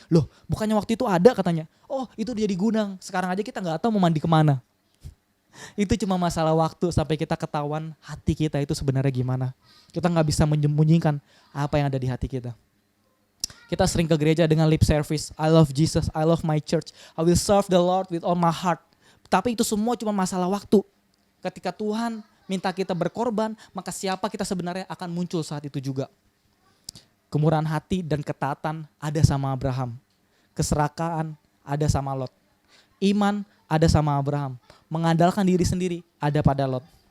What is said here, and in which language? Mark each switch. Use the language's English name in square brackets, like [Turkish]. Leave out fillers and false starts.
[Indonesian] Loh bukannya waktu itu ada katanya. Oh itu dia di gudang. Sekarang aja kita gak tahu mau mandi kemana. Itu cuma masalah waktu sampai kita ketahuan hati kita itu sebenarnya gimana. Kita gak bisa menyembunyikan apa yang ada di hati kita. Kita sering ke gereja dengan lip service. [English] I love Jesus, I love my church. I will serve the Lord with all my heart. [Indonesian] Tapi itu semua cuma masalah waktu. Ketika Tuhan minta kita berkorban, maka siapa kita sebenarnya akan muncul saat itu juga. Kemurahan hati dan ketaatan ada sama Abraham. Keserakaan ada sama Lot. Iman ada sama Abraham. Mengandalkan diri sendiri ada pada Lot.